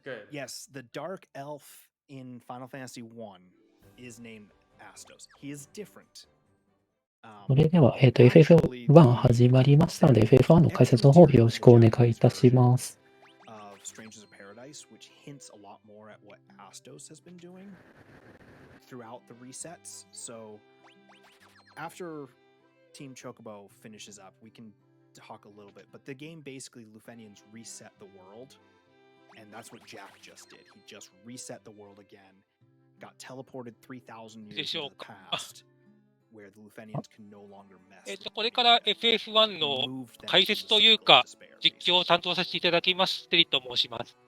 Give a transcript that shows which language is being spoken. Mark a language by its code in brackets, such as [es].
[en] Yes, the dark elf in Final Fantasy 1 is named Astos. He is different. [ja] それでは、FF1 始まりましたので、FF1 の解説の方よろしくお願いいたします。 [en] Strangers of Paradise, which hints a lot more at what Astos has been doing throughout the resets. So after Team Chocobo finishes up, we can talk a little bit, but the game basically Lufenians reset the world, and that's what Jack just did. He just reset the world again, got teleported 3,000 years into the past, where the Lufenians can no longer mess. [ja] これから FF1 の解説というか、実況を担当させていただきます、テリーと申します。